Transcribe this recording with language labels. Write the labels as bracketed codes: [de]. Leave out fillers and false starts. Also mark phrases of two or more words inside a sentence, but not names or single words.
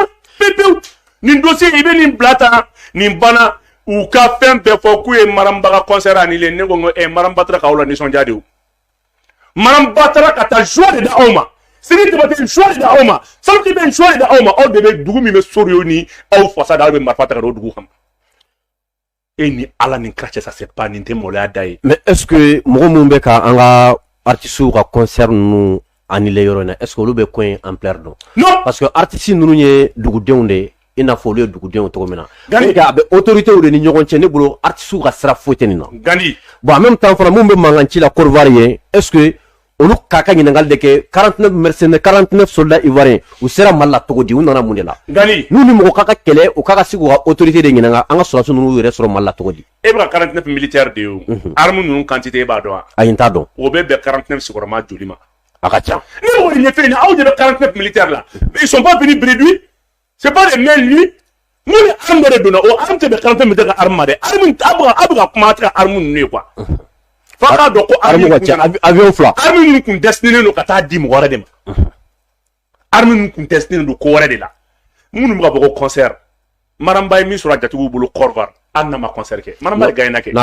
[bm] pewu nin dossier i bɛ nin bila tan nin banna u ka fɛn bɛɛ fɔ k'u ye Marambaga [fr] concert annulé [bm] ne ko Maram Batara k'aw la nisɔndiya de o Maram Batara ka taa joie de da aw ma Sidi Diabaté joie de da aw ma Salif Keita joie de da aw ma aw de bɛ dugu min bɛ Soriyo ni aw fasa da aw bɛ marifa ta ka don o dugu kama e ni Ala ni kira cɛ [fr] ça c'est pas [bm] nin tɛ maloya da ye [fr] mais est-ce que [bm] mɔgɔ minnu bɛ ka an ka artistes ka concert ninnu annulé yɔrɔ in na [fr] est-ce que [bm] olu bɛ ko in ampleur dɔn non [fr] parce que [bm] artistes ninnu ye dugudenw de ye i n'a fɔ olu ye dugudenw cogo min na a bɛ autorités de ni ɲɔgɔn cɛ ne bolo artistes ka sira foyi tɛ nin na Gandi [fr] bon en même temps [bm] fana mun bɛ mankan ci la Côte d'Ivoire ye [fr] est-ce que [bm] olu k'a ka ɲininkali de kɛ 49 [fr] mercenaires 49 soldats ivoiriens [bm] u sera Mali la cogo di u nana mun de la Gandi n'u ni mɔgɔ k'a ka kɛlɛ u k'a ka se k'u ka autorité de ɲininka an ka sɔrɔdasi ninnu yɛrɛ sɔrɔ Mali la cogo di e bɛ ka 49 militaires de ye o arme ninnu quantité e b'a dɔn wa ayi n t'a dɔn o bɛ bɛn 49 sigiyɔrɔma joli ma a ka ca ne b'o de ɲɛfɛ nin aw de bɛ 49 militaires la [fr] mais ils sont pas venus bredouille c'est pas des mains nues [bm] mun ni arme dɔ de donna o arme tɛ bɛn 49 militaires ka arme ma dɛ arme a bɛ ka kuma a tɛ ka arme ninnu ye quoi f'a k'a dɔn ko arme ka ca avion fila arme ninnu kun destiné don ka taa di mɔgɔ wɛrɛ de ma arme ninnu kun destiné don ko wɛrɛ de la minnu bɛ ka bɔ ko concert Maramba ye min sɔrɔ a jatigiw bolo Côte d'Ivoire hali n'a ma concert kɛ Maramba de gagné na kɛ